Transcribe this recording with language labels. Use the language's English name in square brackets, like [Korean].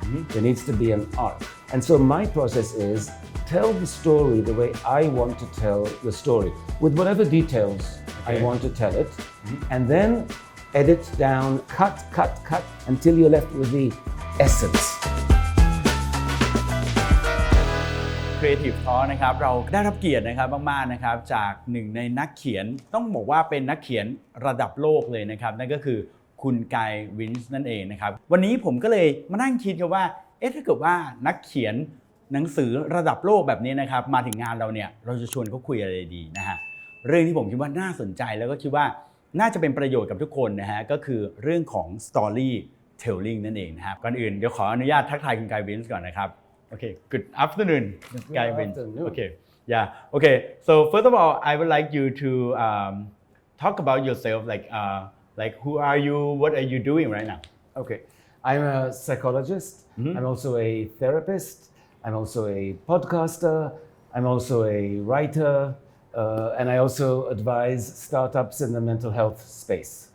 [English] There needs to be an arc. And so my process is tell the story the way I want to tell the story, with whatever details I want to tell it, and then edit down, cut, until you're left with the essence. [Thai] Creative Talk นะครับเราได้รับเกียรตินะครับมากๆนะครับจากหนึ่งในนักเขียนต้องบอกว่าเป็นนักเขียนระดับโลกเลยนะครับนั่นก็คือคุณไกวินช์นั่นเองนะครับวันนี้ผมก็เลยมานั่งคิดกันว่าถ้าเกิดว่านักเขียน หนังสือระดับโลกแบบนี้นะครับมาถึงงานเราเนี่ยเราจะชวนเขาคุยอะไรดีนะฮะเรื่องที่ผมคิดว่าน่าสนใจแล้วก็คิดว่าน่าจะเป็นประโยชน์กับทุกคนนะฮะก็คือเรื่องของ storytelling นั่นเองนะครับก่อนอื่นเดี๋ยวขออนุญาตทักทายคุณไกวินช์ก่อนนะครับ [English] Okay, good afternoon, Guy Winch. Okay, yeah. Okay, so first of all, I would like you to talk about yourself. Like who are you? What are you doing right now? Okay, I'm a psychologist. I'm also a therapist. I'm also a podcaster. I'm also a writer, and I also advise startups in the mental health space.